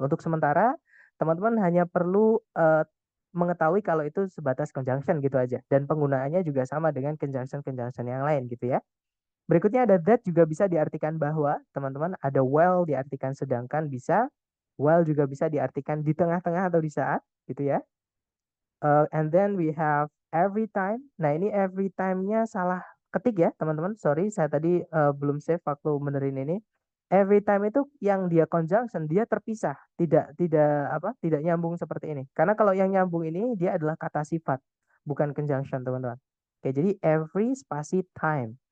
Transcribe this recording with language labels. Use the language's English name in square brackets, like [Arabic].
[Indonesian] Untuk sementara, teman-teman hanya perlu mengetahui kalau itu sebatas conjunction gitu aja. Dan penggunaannya juga sama dengan conjunction-conjunction yang lain gitu ya. Berikutnya ada that, juga bisa diartikan bahwa, teman-teman. Ada while diartikan sedangkan bisa. While juga bisa diartikan di tengah-tengah atau di saat, gitu ya. [English] And then we have every time. [Indonesian] Nah, ini every time-nya salah ketik ya, teman-teman. Sorry, saya tadi belum save waktu benerin ini. Every time itu yang dia conjunction, dia terpisah, tidak nyambung seperti ini. Karena kalau yang nyambung ini dia adalah kata sifat, bukan conjunction, teman-teman. Oke, jadi every spasi time.